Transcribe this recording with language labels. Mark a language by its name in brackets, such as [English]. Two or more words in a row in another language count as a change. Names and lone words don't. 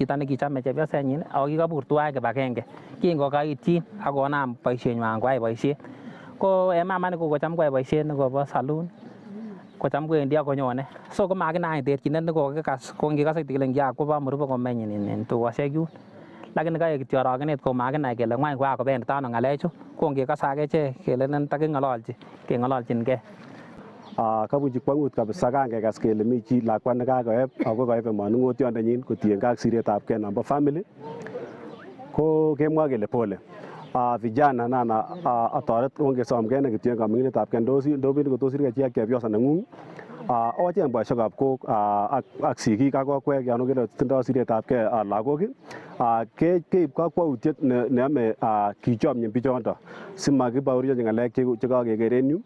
[Kalenjin] chito nekichome chepyosenyin ako kikabur tuwai kibagenge kingokaityin akonam boisienywan koyai boisiet ko mama nekokocham koyai boisiet nekobo saloon kocham kwendi akonyone so komakinai terchinet nekokikas ko ngikose kele kiakobo murubo komenyin en tukosiek yun lakini kaek kityo orogenet ko makinai kele ngwany kokakobendita ano ng'alechu ko ngikose akechek kelelen keng'ololchingei. Kabunchi kwang'ut kabisa kangekas kele mi chi lakwa nekakoeb ako koebe manung'otiondenyin kotiengei ak siretabgei nebo family ko kemwa kele pole. Vijana nana atoret ongesomgei ne kityo kaming'inetabgei ndobini kotosirgei chi ak chepyosa neng'ung ocheng boisiekab kok ak sigik ak kokwek yon okere tindoi siretabgei lagok keib kakwautiet neyome kichomyin bichondo simakibaorionchi ng'alek chekakeker en yu.